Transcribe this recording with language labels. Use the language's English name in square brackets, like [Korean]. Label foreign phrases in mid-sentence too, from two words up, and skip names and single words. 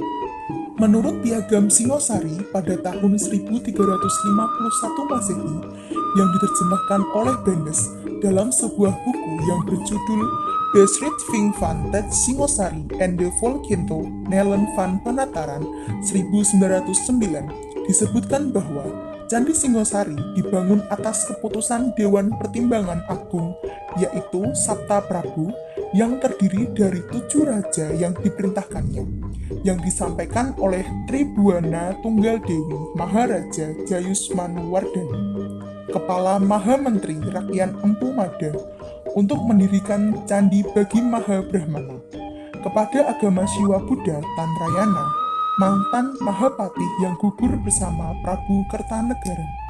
[Indonesian] Menurut Piagam Singosari pada tahun 1351 Masehi, yang diterjemahkan oleh Brandes dalam sebuah buku yang berjudul Beschrijving van het Singosari en de Volkinto Nelen van Penataran 1909 disebutkan bahwa Candi Singosari dibangun atas keputusan Dewan Pertimbangan Agung, yaitu Sabta Prabu, yang terdiri dari 7 raja yang diperintahkannya, yang disampaikan oleh Tribuana Tunggal Dewi Maharaja Jayusmanwardhani, Kepala Maha Menteri Rakyat Empu Mada, untuk mendirikan candi bagi Maha Brahmana, kepada agama Siwa Buddha Tantrayana, mantan Mahapatih yang gugur bersama Prabu Kertanegara.